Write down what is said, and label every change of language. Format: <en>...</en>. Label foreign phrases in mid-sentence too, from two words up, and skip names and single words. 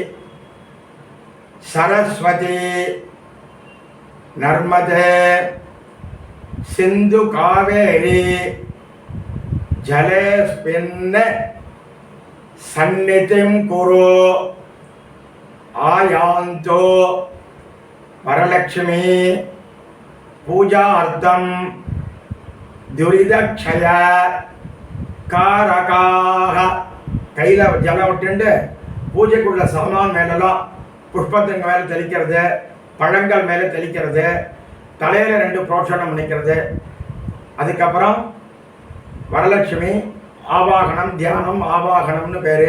<sa>सरस्वती नर्मदे सिंधु कावेरी जलेस्मिन् सन्निधिं कुरु आयान्तु वरलक्ष्मी पूजार्थं दुरितक्षय कारकाः</sa> <ta>கையில் ஜலம் விட்டுண்டு பூஜைக்குள்ள சாமான் மேலெல்லாம் புஷ்பத்துங்க மேலே தெளிக்கிறது, பழங்கள் மேலே தெளிக்கிறது, தலையில் 2 புரோஷனம் பண்ணிக்கிறது. அதுக்கப்புறம் வரலட்சுமி ஆவாகனம், தியானம் ஆவாகனம்னு பேர்.</ta>